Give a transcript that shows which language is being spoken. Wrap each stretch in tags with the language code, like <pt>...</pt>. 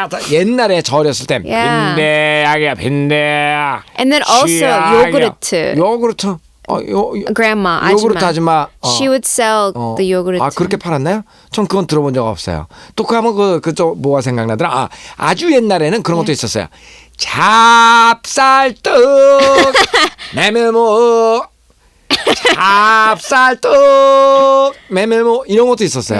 <ko>옛날에 저 어렸을 때 빈대약이야 빈대약.</ko> <en>And then also 요구르트. Grandma,</en> <ko>요구르트 아줌마.</ko> <en>She would sell the yogurt.</en> <ko>아 그렇게 팔았나요? 전 그건 들어본 적 없어요. 또 그 하면 그저 뭐가 생각나더라. 아주 옛날에는 그런 것도 있었어요. 찹쌀떡, 메밀묵. 찹쌀떡, 메밀묵 이런 것도 있었어요.</ko>